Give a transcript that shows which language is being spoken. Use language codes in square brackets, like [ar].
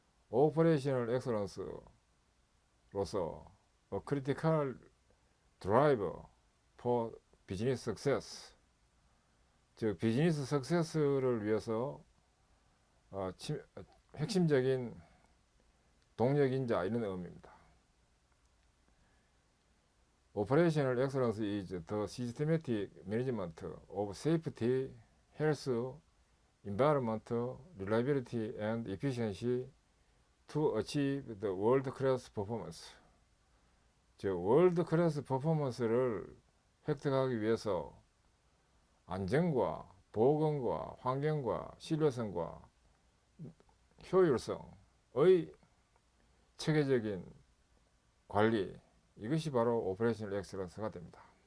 [ko] Operational Excellence로서 [en] A Critical Driver for Business Success, [ko] 즉 비즈니스 석세스를 위해서 핵심적인 동력인자 이런 의미입니다. [en] Operational excellence is the systematic management of safety, health, environment, reliability, and efficiency to achieve the world-class performance. [ko] 즉, 월드클래스 퍼포먼스를 획득하기 위해서 안전과 보건과 환경과 신뢰성과 효율성의 체계적인 관리, 이것이 바로 오퍼레이셔널 엑셀런스가 됩니다.